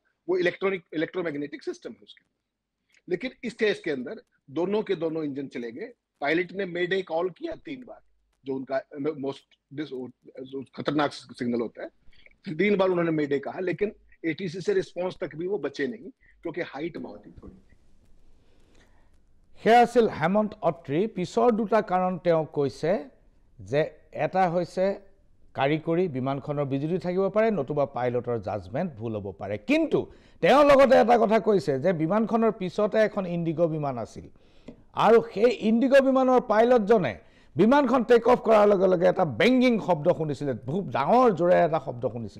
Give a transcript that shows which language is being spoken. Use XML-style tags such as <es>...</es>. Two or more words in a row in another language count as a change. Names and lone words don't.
<hi>वो इलेक्ट्रोमैग्नेटिक सिस्टम है उसके अंदर। लेकिन इस केस के अंदर दोनों के दोनों इंजन चले गए। पायलट ने</hi> <en>mayday call</en> <hi>किया 3 बार, जो उनका मोस्ट खतरनाक सिग्नल होता है, 3 बार उन्होंने मेडे कहा, लेकिन एटीसी से रिस्पॉन्स तक भी वो बचे नहीं, क्योंकि हाइट बहुत ही थोड़ी थी।</hi> <as>সেয়া আছিল হেমন্ত অত্ৰী। পিছৰ দুটা কাৰণ তেওঁ কৈছে যে এটা হৈছে কাৰিকৰী, বিমানখনৰ বিজুতি থাকিব পাৰে, নতুবা পাইলটৰ জাজমেণ্ট ভুল হ'ব পাৰে। কিন্তু তেওঁ লগতে এটা কথা কৈছে যে বিমানখনৰ পিছতে এখন ইণ্ডিগো বিমান আছিল, আৰু সেই ইণ্ডিগো বিমানৰ পাইলটজনে বিমানখন</as> <en>take off</en> <as>কৰাৰ লগে লগে এটা বেংগিং শব্দ শুনিছিলে, খুব ডাঙৰ জোৰে এটা শব্দ শুনিছিলে।</as>